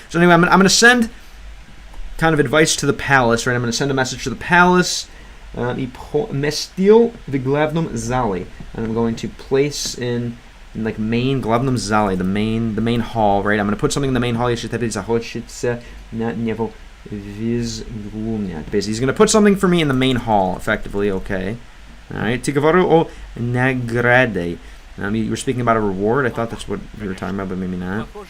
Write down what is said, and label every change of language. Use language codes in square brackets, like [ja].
[en] So anyway, I'm going to send kind of advice to the palace, right? I'm going to send a message to the palace. [ru] И поместил в главном зале. [en] And I'm going to place in like main [ru] главном зале, [en] the main hall, right? I'm going to put something in the main hall. [ru] Если тебе захочется на него взглянуть. [en] Basically, he's going to put something for me in the main hall, effectively. [ru] Okay. All right. Ты говорил о награде. [en] You were speaking about a reward. I thought that's what you were talking about, but maybe not.